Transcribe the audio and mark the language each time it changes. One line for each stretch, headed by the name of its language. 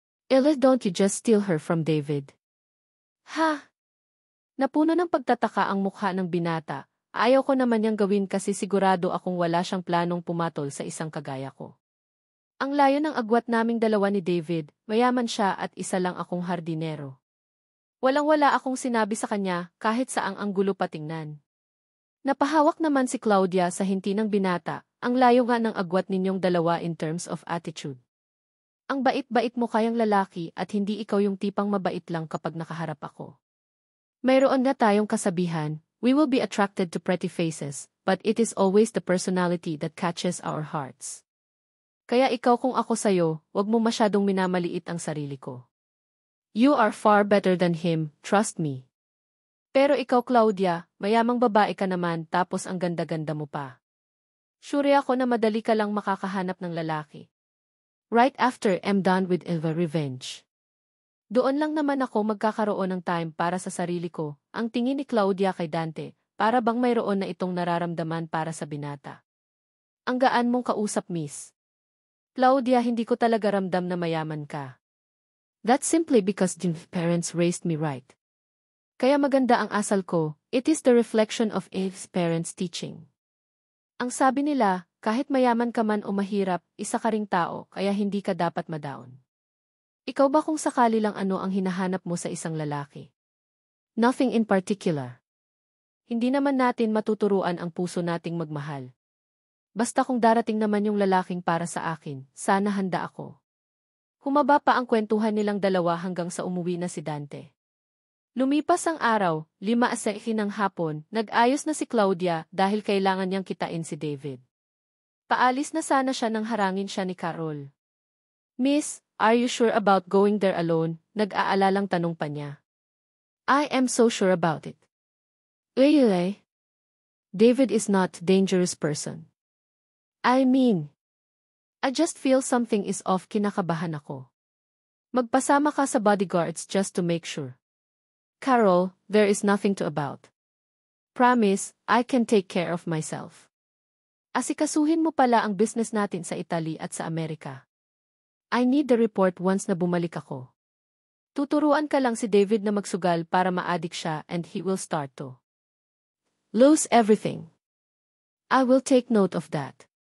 English: Ella, don't you just steal her from David? Ha?
Filipino: Napuno ng pagtataka ang mukha ng binata. Ayaw ko naman niyang gawin kasi sigurado akong wala siyang planong pumatol sa isang kagaya ko. Ang layo ng agwat naming dalawa ni David, mayaman siya at isa lang akong hardinero. Walang-wala akong sinabi sa kanya kahit saang ang gulo patingnan. Napahawak naman si Claudia sa hinti ng binata, ang layo nga ng agwat ninyong dalawa
English: in terms of attitude.
Filipino: Ang bait-bait mo kayang lalaki at hindi ikaw yung tipang mabait lang kapag nakaharap ako. Mayroon na tayong kasabihan,
English: we will be attracted to pretty faces, but it is always the personality that catches our hearts.
Filipino: Kaya ikaw kung ako sayo, wag mo masyadong minamaliit ang sarili ko.
English: You are far better than him, trust me.
Filipino: Pero ikaw Claudia, mayamang babae ka naman tapos ang ganda-ganda mo pa. Sure ako na madali ka lang makakahanap ng lalaki.
English: Right after I'm done with Eva Revenge.
Filipino: Doon lang naman ako magkakaroon ng time para sa sarili ko, ang tingin ni Claudia kay Dante, para bang mayroon na itong nararamdaman para sa binata. Ang gaan mong kausap, miss. Claudia, hindi ko talaga ramdam na mayaman ka.
English: That's simply because the parents raised me right.
Filipino: Kaya maganda ang asal ko,
English: it is the reflection of Eve's parents' teaching.
Filipino: Ang sabi nila, kahit mayaman ka man o mahirap, isa ka ring tao, kaya hindi ka dapat madaon. Ikaw ba kung sakali lang ano ang hinahanap mo sa isang lalaki?
English: Nothing in particular.
Filipino: Hindi naman natin matuturuan ang puso nating magmahal. Basta kung darating naman yung lalaking para sa akin, sana handa ako. Humaba pa ang kwentuhan nilang dalawa hanggang sa umuwi na si Dante. Lumipas ang araw, 5:00 ng hapon, nag-ayos na si Claudia dahil kailangan niyang kitain si David. Paalis na sana siya nang harangin siya ni Carol.
English: Miss, are you sure about going there alone?
Filipino: Nag-aalalang tanong pa niya.
English: I am so sure about it. Really? David is not a dangerous person. I mean, I just feel something is off,
Filipino: kinakabahan ako. Magpasama ka sa bodyguards
English: just to make sure. Carol, there is nothing to about. Promise, I can take care of myself.
Filipino: Asikasuhin mo pala ang business natin sa Italy at sa Amerika.
English: I need the report once
Filipino: na bumalik ako. Tuturuan ka lang si David na magsugal para ma-addict siya
English: and he will start to lose everything. I will take note of that.